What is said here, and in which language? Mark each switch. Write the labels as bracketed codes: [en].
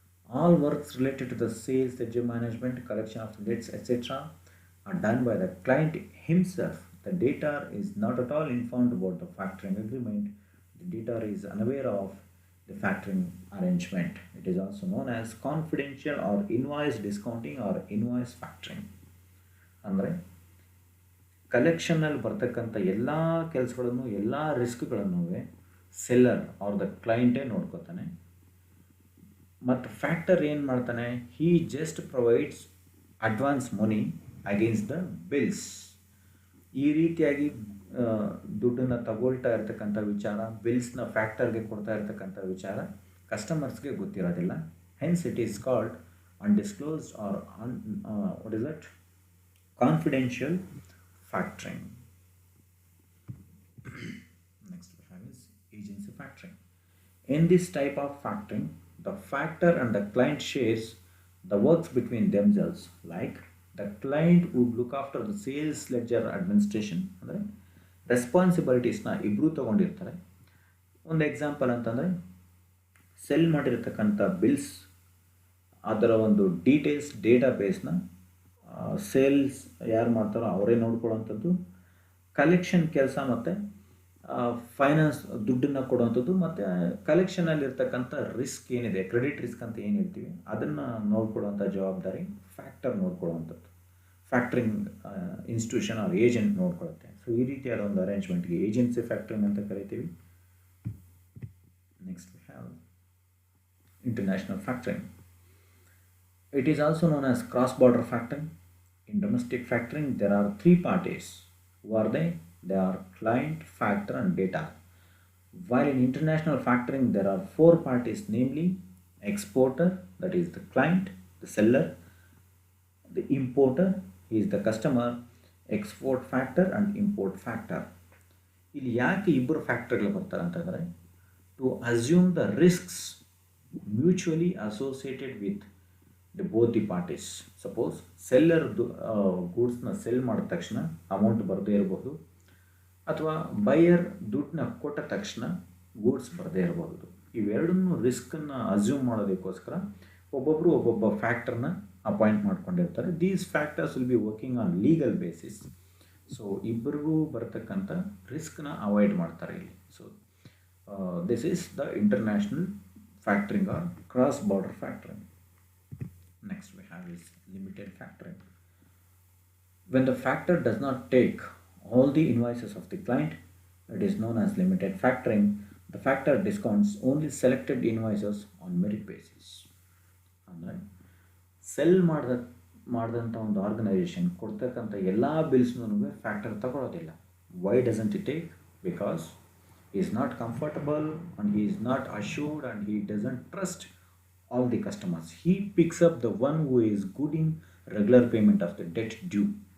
[en] All works related to the sales, ledger management, collection of debts, etc. are done by the client himself. The debtor is not at all informed about the factoring agreement. The debtor is unaware of the factoring arrangement. It is also known as confidential or invoice discounting or invoice factoring. [kn] ಅಂದರೆ ಕಲೆಕ್ಷನಲ್ಲಿ ಬರ್ತಕ್ಕಂಥ ಎಲ್ಲ ಕೆಲಸಗಳನ್ನು ಎಲ್ಲ ರಿಸ್ಕ್ಗಳನ್ನು seller ಅವ್ರ the ಕ್ಲೈಂಟೇ ನೋಡ್ಕೋತಾನೆ. ಮತ್ತು factor ಏನು ಮಾಡ್ತಾನೆ, [en] He just provides advance money against the bills. [kn] ಈ ರೀತಿಯಾಗಿ ದುಡ್ಡನ್ನು ತಗೊಳ್ತಾ ಇರ್ತಕ್ಕಂಥ ವಿಚಾರ, ಬಿಲ್ಸ್ನ ಫ್ಯಾಕ್ಟರ್ಗೆ ಕೊಡ್ತಾ ಇರ್ತಕ್ಕಂಥ ವಿಚಾರ ಕಸ್ಟಮರ್ಸ್ಗೆ ಗೊತ್ತಿರೋದಿಲ್ಲ. [en] Hence it is called undisclosed or what is that confidential factoring. Next we have is agency factoring. In this type of factoring, the factor and the client shares the works between themselves. Like the client would look after the sales ledger administration, [kn] ಅಂದರೆ ರೆಸ್ಪಾನ್ಸಿಬಿಲಿಟೀಸ್ನ ಇಬ್ಬರು ತೊಗೊಂಡಿರ್ತಾರೆ. ಒಂದು example ಅಂತಂದರೆ cell ಮಾಡಿರ್ತಕ್ಕಂಥ bills ಅದರ ಒಂದು details ಡೇಟಾಬೇಸ್ನ sales ಯಾರು ಮಾಡ್ತಾರೋ ಅವರೇ ನೋಡ್ಕೊಳ್ಳೋವಂಥದ್ದು, ಕಲೆಕ್ಷನ್ ಕೆಲಸ ಮತ್ತು ಫೈನಾನ್ಸ್ ದುಡ್ಡನ್ನು ಕೊಡುವಂಥದ್ದು, ಮತ್ತು ಕಲೆಕ್ಷನಲ್ಲಿರ್ತಕ್ಕಂಥ ರಿಸ್ಕ್ ಏನಿದೆ, ಕ್ರೆಡಿಟ್ ರಿಸ್ಕ್ ಅಂತ ಏನು ಹೇಳ್ತೀವಿ, ಅದನ್ನು ನೋಡ್ಕೊಳ್ಳೋವಂಥ ಜವಾಬ್ದಾರಿ ಫ್ಯಾಕ್ಟರ್ ನೋಡ್ಕೊಳ್ಳೋವಂಥದ್ದು. ಫ್ಯಾಕ್ಟ್ರಿಂಗ್ ಇನ್ಸ್ಟಿಟ್ಯೂಷನ್ ಅವ್ರ ಏಜೆಂಟ್ ನೋಡ್ಕೊಳ್ಳುತ್ತೆ. ಸೊ ಈ ರೀತಿಯಾದ ಒಂದು ಅರೇಂಜ್ಮೆಂಟ್ಗೆ ಏಜೆನ್ಸಿ ಫ್ಯಾಕ್ಟ್ರಿಂಗ್ ಅಂತ ಕರಿತೀವಿ. [en] Next we have international factoring. It is also known as cross-border factoring. In domestic factoring, there are three parties. Who are they? They are client, factor, and debtor. While in international factoring, there are four parties, namely exporter, that is the client, the seller, the importer, he is the customer, export factor, and import factor. [kn] ಇಲ್ಲಿ ಯಾಕೆ ಇಬ್ಬರು ಫ್ಯಾಕ್ಟರ್ಗಳು ಬರ್ತಾರೆ ಅಂತಂದರೆ, [en] To assume the risks mutually associated with both the parties. [kn] Suppose seller ಗೂಡ್ಸ್ನ cell ಮಾಡಿದ ತಕ್ಷಣ amount ಬರದೇ ಇರಬಹುದು, ಅಥವಾ ಬೈಯರ್ ದುಡ್ಡನ್ನ ಕೊಟ್ಟ ತಕ್ಷಣ ಗೂಡ್ಸ್ ಬರದೇ ಇರಬಹುದು. ಇವೆರಡನ್ನೂ ರಿಸ್ಕನ್ನು ಅಸ್ಯೂಮ್ ಮಾಡೋದಕ್ಕೋಸ್ಕರ ಒಬ್ಬೊಬ್ಬ ಫ್ಯಾಕ್ಟರ್ನ ಅಪಾಯಿಂಟ್ ಮಾಡ್ಕೊಂಡಿರ್ತಾರೆ. [en] These factors will be working on legal basis. So [kn] ಇಬ್ಬರಿಗೂ ಬರತಕ್ಕಂಥ ರಿಸ್ಕ್ನ ಅವಾಯ್ಡ್ ಮಾಡ್ತಾರೆ ಇಲ್ಲಿ. [en] So this is the international factoring or cross border factoring. Next we have is limited factoring. When the factor does not take all the invoices of the client, It is known as limited factoring. The factor discounts only selected invoices on merit basis. [kn] ಅಂದರೆ cell ಮಾಡಿದಂಥ ಒಂದು organisation ಕೊಡ್ತಕ್ಕಂಥ ಎಲ್ಲ ಬಿಲ್ಸ್ನೂ factor ತಗೊಳ್ಳೋದಿಲ್ಲ. [en] Why doesn't it take? Because he is not comfortable and he is not assured and he doesn't trust all the customers. He picks up the one who is good in regular payment of the debt due.